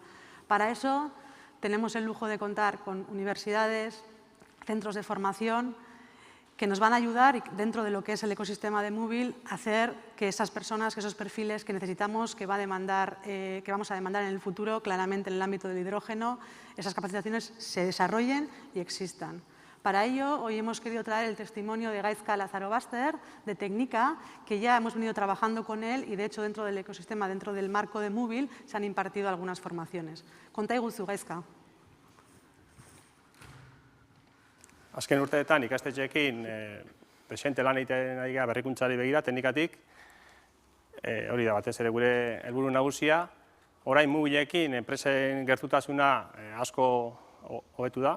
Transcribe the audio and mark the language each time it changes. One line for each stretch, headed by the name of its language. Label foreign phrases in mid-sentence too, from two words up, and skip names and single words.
Spanish: Para eso tenemos el lujo de contar con universidades, centros de formación, que nos van a ayudar, dentro de lo que es el ecosistema de Moovil, a hacer que esas personas, que esos perfiles que necesitamos, que vamos a demandar en el futuro, claramente en el ámbito del hidrógeno, esas capacitaciones se desarrollen y existan. Para ello, hoy hemos querido traer el testimonio de Gaizka Lazarobaster, de Tecnica, que ya hemos venido trabajando con él y, de hecho, dentro del ecosistema, dentro del marco de Moovil, se han impartido algunas formaciones.
Basque: Konta iguzu, Gaizka. Azken urteetan ikastetxeekin presente lan egiten ari gara berrikuntzari begira, teknikatik, hori da batez ere gure helburu nagusia. Orain Moovilekin enpresen gertutasuna asko hobetu da.